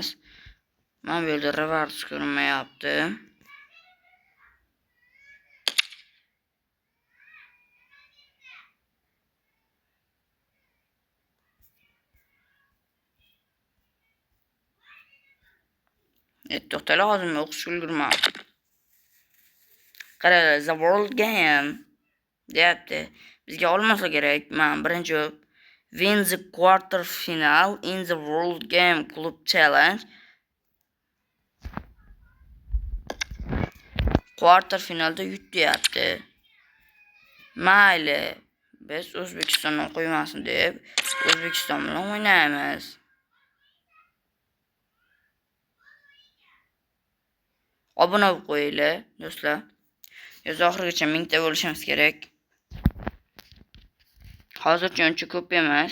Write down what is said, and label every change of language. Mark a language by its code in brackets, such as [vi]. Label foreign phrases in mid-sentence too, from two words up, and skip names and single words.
[uz] Mana bu yerda reverse ko'rinmayapti. To'xtala, hozir men o'qishga ulgurman. Qara, [en] the world game deyapti. [uz] Bizga olmasa kerak. Men birinchi [en] win the quarter final in the world game club challenge. [uz] Quarter finalda yut deyapti. Mayli, biz O'zbekistondan qo'ymasin deb O'zbekiston bilan o'ynaymiz. Obuna bo'lib qo'yinglar do'stlar. Yoz oxirigacha 1000 ta bo'lishimiz kerak. Hozircha uncha ko'p emas.